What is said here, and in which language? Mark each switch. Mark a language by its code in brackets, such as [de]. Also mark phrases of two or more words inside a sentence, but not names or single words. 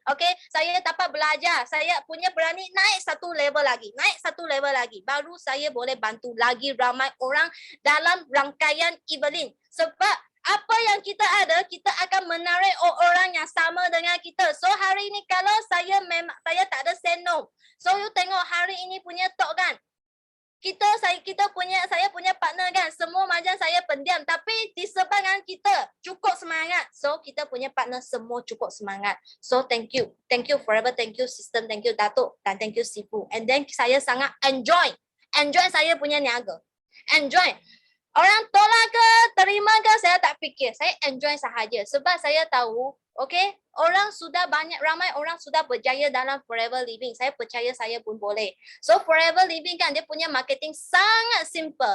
[ms] Okay, saya dapat belajar. Saya punya berani naik 1 level lagi. Baru saya boleh bantu lagi ramai orang dalam rangkaian Evelyn. Sebab apa yang kita ada, kita akan menarik orang yang sama dengan kita. So hari ini kalau saya tak ada [en] say no. [ms] So you tengok hari ini punya talk kan. Saya punya partner kan, semua macam saya pendiam tapi disebabkan kita cukup semangat, so kita punya partner semua cukup semangat. [en] So thank you forever, thank you system, thank you Datuk dan thank you Sifu. And then [ms] saya sangat enjoy saya punya niaga. Enjoy. Orang tolak ke, terima ke, saya tak fikir. Saya enjoy sahaja sebab saya tahu, okay, ramai orang sudah berjaya dalam forever living. Saya percaya saya pun boleh. So forever living kan dia punya marketing sangat simple.